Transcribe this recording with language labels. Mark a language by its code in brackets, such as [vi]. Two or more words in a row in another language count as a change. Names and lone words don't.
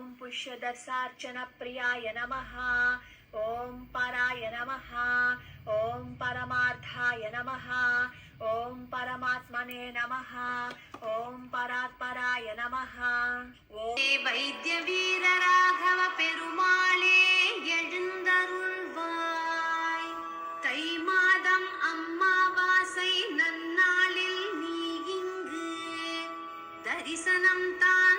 [sa] मनुष्यदर्शार्चनप्रियाय नमः। ॐ पराय नमः। ॐ परमार्थाय नमः। ॐ परमात्मने नमः। ॐ परात्पराय नमः। [ta] वैद्यवीर राघव पेरुमाळे எழுந்தருள்வாய். தை மாதம் அம்மாவாசை நன்னாளில் நீ இங்கு தரிசனம்